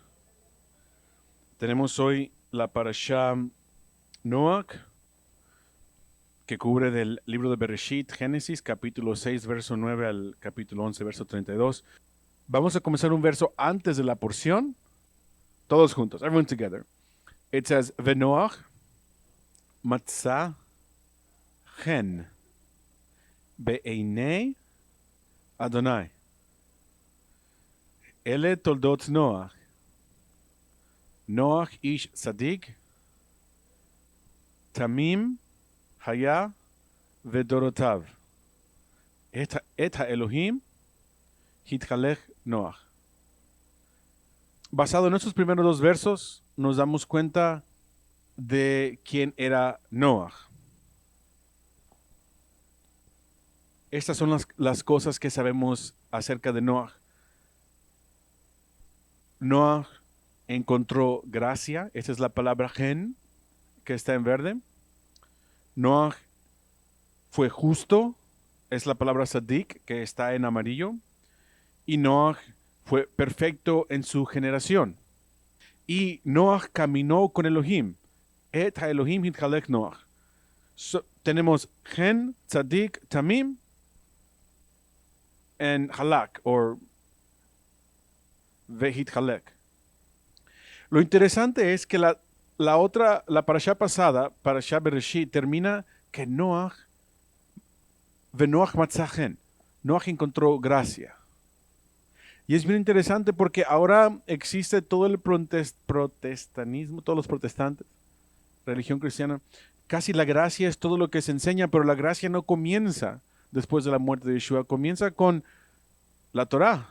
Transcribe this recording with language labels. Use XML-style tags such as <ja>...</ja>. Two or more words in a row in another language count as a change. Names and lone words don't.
<es>Tenemos hoy la parashá Noach, que cubre del libro de Bereshit, Génesis, capítulo 6, verso 9 al capítulo 11, verso 32. Vamos a comenzar un verso antes de la porción, todos juntos,</es> <en>everyone together. It says,</en> <he>ונח מצא חן בעיני אדוני. אלה תולדות נח. נח איש צדיק, תמים היה בדורותיו. את האלהים התהלך נח.</he> <es>Basado en estos primeros dos versos, nos damos cuenta de quién era Noach. Estas son las cosas que sabemos acerca de Noach. Noach encontró gracia, esta es la palabra gen, que está en verde. Noach fue justo, es la palabra sadik, que está en amarillo. Y Noach fue perfecto en su generación. Y Noach caminó con Elohim.</es> <he>את האלהים התהלך נח.</he> <es>Tenemos</es> <he>חן, צדיק, תמים,</he> <en>and halak, or vehitchalek.</en> <es>Lo interesante es que la parashá pasada, parashá Bereshit, termina que Noach</es> <he>מצא חן.</he> <es>Noach encontró gracia. Y es bien interesante porque ahora existe todo el protestantismo, todos los protestantes, religión cristiana. Casi la gracia es todo lo que se enseña, pero la gracia no comienza después de la muerte de Yeshua, comienza con la Torá.</es>